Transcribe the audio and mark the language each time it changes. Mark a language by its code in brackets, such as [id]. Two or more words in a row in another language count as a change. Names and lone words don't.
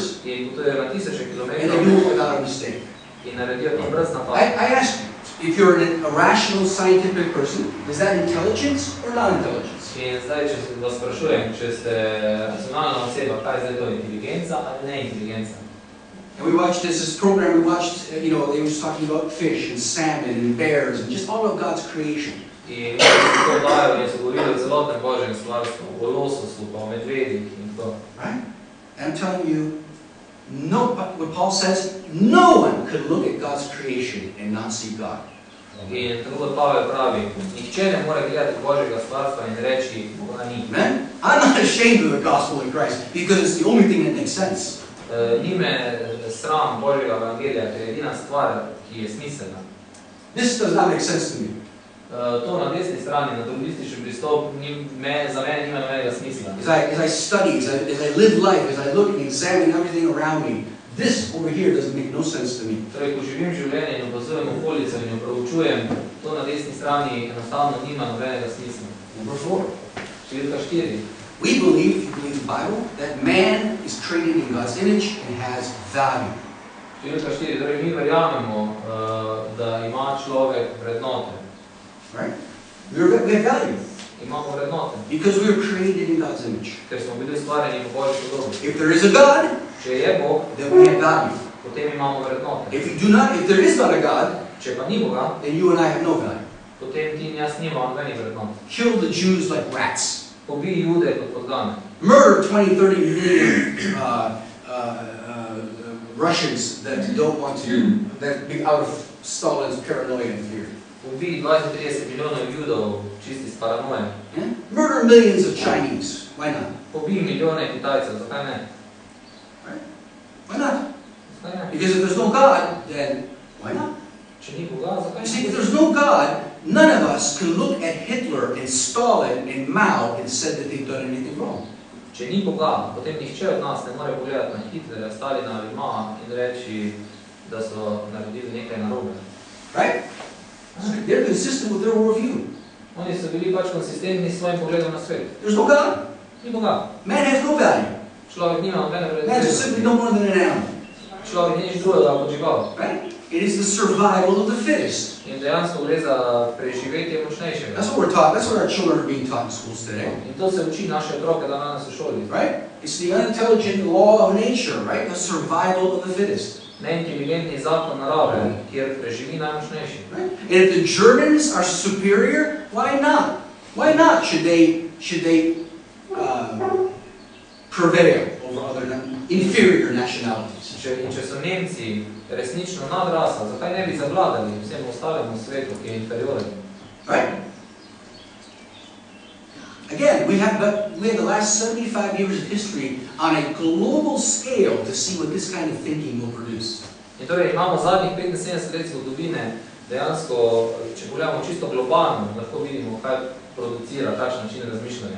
[sl] In potujejo na tisoče kilometrov. [en] And they do it without a mistake. [sl] In naredijo to brez napaka. [en] I ask you, if you're a rational, scientific person, is that intelligence or non-intelligence? [sl] In zdaj, če vas sprašujem, če ste racionalna oseba, kaj je zdaj to, inteligenca ali ne inteligenca? [en] And we watched this program, we watched, they were talking about fish and salmon and bears and just all of God's creation. [sl] In to dajo in so govorili o celotnem Božjem stvarstvu, o lososu, pa o medvedih in to. [en] Right? And I'm telling you, what Paul says, no one could look at God's creation and not see God. [sl] In tako kot Pavel pravi, nihče ne more gledati Božjega stvarstva in reči, Boga ni. [en] Amen? I'm not ashamed of the gospel in Christ because it's the only thing that makes sense. [sl] Ni me sram Božjega evangelija, ker je edina stvar, ki je smiselna. [en] This does not make sense to me. [sl] To na desni strani, naturalistični pristop, za mene nima nobenega smisla. [en] As I study, as I live life, as I look and examine everything around me, this over here doesn't make no sense to me. [sl] Torej, ko živim življenje in opazujem okolico in jo proučujem, to na desni strani enostavno nima nobenega smisla. [en] Number 4. [sl] Številka 4. [en] We believe, if you believe the Bible, that man is created in God's image and has value. [sl] Številka 4. Torej, mi verjamemo, da ima človek vrednote. [en] Right? We have value. [sl] Imamo vrednote. [en] Because we were created in God's image. [sl] Ker smo bili stvarjeni po Božji podobi. [en] If there is a God, [sl] če je Bog, [en] then we have value. [sl] Potem imamo vrednote. [en] If there is not a God, [sl] če pa ni Boga, [en] then you and I have no value. [sl] Potem ti in jaz nimamo nobenih vrednot. [en] Kill the Jews like rats. [sl] Pobij Jude kot podgane. [en] Murder 20-30 million Russians that don't want to, that be out of Stalin's paranoia and fear. [sl] Pobij 20-30 milijonov Judov čisti iz paranoje. [en] Yeah? Murder millions of Chinese. Why not? [sl] Pobij milijone Kitajcev, zakaj ne? [en] Right? Why not? [sl] Zakaj ne? [en] Because if there's no God, then why not? [sl] Če ni Boga, zakaj [en] You [sl] ne? [en] see, if there's no God, none of us can look at Hitler and Stalin and Mao and said that they've done anything wrong. [sl] Če ni Boga, potem nihče od nas ne more pogledati na Hitlerja, Stalina ali Mao in reči, da so naredili nekaj narobe. [en] Right? So they're consistent with their worldview. [sl] Oni so bili pač konsistentni s svojim pogledom na svet. [en] There's no God. [sl] Ni Boga. [en] Man has no value. [sl] Človek nima nobene [en] Man is simply no more than an animal. [sl] Človek ni nič drugega kot žival. [en] Right? It is the survival of the fittest. [sl] In dejansko gre za preživetje močnejšega. [en] That's what we're taught. That's what our children are being taught in schools today. [sl] In to se uči naše otroke danes v šoli. [en] Right? It's the unintelligent law of nature, right? The survival of the fittest. [sl] Neinteligentni zakon narave, kjer preživi najmočnejši. [en] Right? And if the Germans are superior, why not? Why not should they prevail over other inferior nationalities? [sl] Če so Nemci resnično nadrasa, zakaj ne bi zavladali vsem ostalemu svetu, ki je inferioren? [en] Right? Again, we have the last 75 years of history on a global scale to see what this kind of thinking will produce. [sl] In torej imamo zadnjih 75 let zgodovine, dejansko, če pogledamo čisto globalno, lahko vidimo, kaj producira takšen način razmišljanja.